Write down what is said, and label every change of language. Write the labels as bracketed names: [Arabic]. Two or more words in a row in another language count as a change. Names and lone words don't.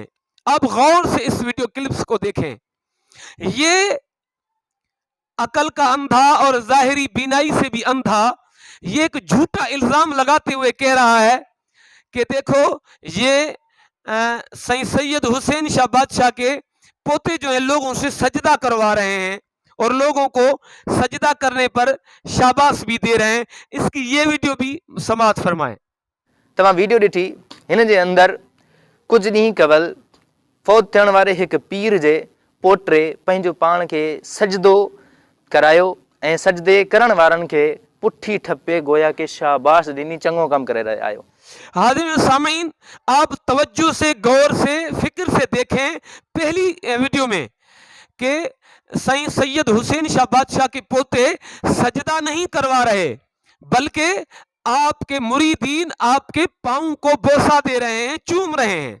[Urdu] اب غور سے اس ویڈیو کلپس کو دیکھیں۔ یہ عقل کا اندھا اور ظاہری بینائی سے بھی اندھا یہ ایک جھوٹا الزام لگاتے ہوئے کہہ رہا ہے کہ دیکھو یہ سید حسین شاہ بادشاہ کے پوتے جو ہیں لوگوں سے سجدہ کروا رہے ہیں اور لوگوں کو سجدہ کرنے پر شاباش بھی دے رہے ہیں۔ اس کی یہ ویڈیو بھی سماعت فرمائیں۔ [Sindhi] تمام ویڈیو ڈٹھی ہن دے اندر کچھ ڈینہं قبل فوت थियण वारे हिक पीर जे पोटे पंहिंजो पाण खे सजदो करायो ऐं सजदे करण वारनि खे पुठी ठपे गोया के शाबाश ॾिनी, चङो कमु करे रहिया आहियो। [Urdu] حاضرین سامعین، آپ توجہ سے، غور سے، فکر سے دیکھیں پہلی ویڈیو میں کہ سید حسین شاہ بادشاہ کے پوتے سجدہ نہیں کروا رہے، بلکہ آپ کے مریدین آپ کے پاؤں کو بوسہ دے رہے ہیں، چوم رہے ہیں۔